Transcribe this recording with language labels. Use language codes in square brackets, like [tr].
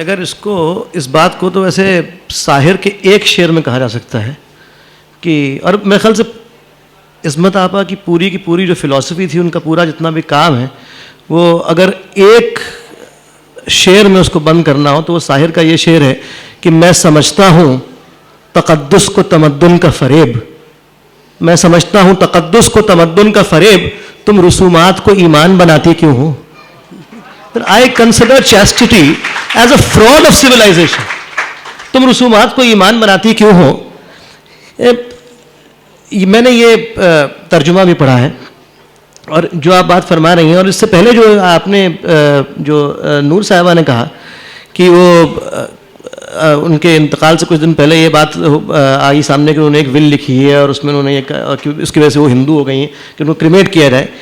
[ur] اگر اس بات کو تو ویسے ساحر کے ایک شعر میں کہا جا سکتا ہے کہ, اور میرے خیال سے عصمت آپا کی پوری جو فلسفی تھی, ان کا پورا جتنا بھی کام ہے, وہ اگر ایک شعر میں اس کو بند کرنا ہو تو وہ ساحر کا یہ شعر ہے کہ میں سمجھتا ہوں تقدس کو تمدن کا فریب, میں سمجھتا ہوں تقدس کو تمدن کا فریب, تم رسومات کو ایمان بناتی کیوں ہو. [en] I consider chastity as a fraud of civilization. [ur] تم رسومات کو ایمان بناتی کیوں ہو. میں نے یہ ترجمہ بھی پڑھا ہے, اور جو آپ بات فرما رہی ہیں, اور اس سے پہلے جو آپ نے جو نور صاحبہ نے کہا کہ وہ ان کے انتقال سے کچھ دن پہلے یہ بات آئی سامنے کہ انہوں نے ایک ول لکھی ہے اور اس میں انہوں نے یہ اس کی وجہ سے وہ ہندو ہو گئی ہیں کہ ان کو کریمیٹ کیا جائے.